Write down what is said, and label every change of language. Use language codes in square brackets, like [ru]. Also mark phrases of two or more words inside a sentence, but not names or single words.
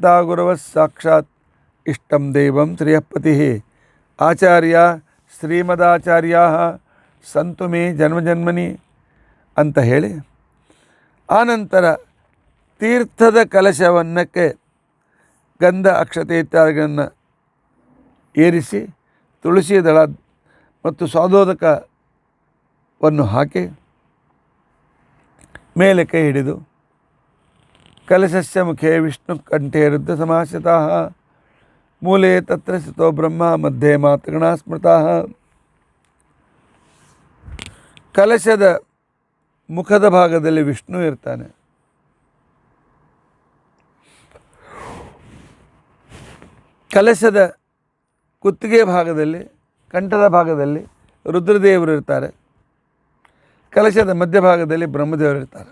[sa] ಗುರವ ಸಾಕ್ಷಾತ್ ಇಷ್ಟಂ ದೈವಂ ಶ್ರೀಯಪತಿ ಆಚಾರ್ಯ ಶ್ರೀಮದಾಚಾರ್ಯ ಸಂತು ಮೇ ಜನ್ಮಜನ್ಮನಿ [kn] ಅಂತ ಹೇಳಿ ಆನಂತರ ತೀರ್ಥದ ಕಲಶವನ್ನಕ್ಕೆ ಗಂಧ ಅಕ್ಷತೆ ಇತ್ಯಾದಿಗಳನ್ನು ಏರಿಸಿ ತುಳಸಿ ದಳ ಮತ್ತು ಸ್ವಾದೋದಕವನ್ನು ಹಾಕಿ ಮೇಲೆ ಕೈ ಹಿಡಿದು [sa] ಕಲಶಸ್ಯ ಮುಖೇ ವಿಷ್ಣು ಕಂಠೇ ರುದ್ಧ ಸಮಾಶ್ರಿತಃ ಮೂಲೆ ತತ್ರ ಸ್ಥಿತೋ ಬ್ರಹ್ಮ ಮಧ್ಯೆ ಮಾತೃಗಣ ಸ್ಮೃತಃ. [kn] ಕಲಶದ ಮುಖದ ಭಾಗದಲ್ಲಿ ವಿಷ್ಣು ಇರ್ತಾನೆ, ಕಲಶದ ಕುತ್ತಿಗೆ ಭಾಗದಲ್ಲಿ ಕಂಠದ ಭಾಗದಲ್ಲಿ ರುದ್ರದೇವರು ಇರ್ತಾರೆ, ಕಲಶದ ಮಧ್ಯಭಾಗದಲ್ಲಿ ಬ್ರಹ್ಮದೇವರು ಇರ್ತಾರೆ.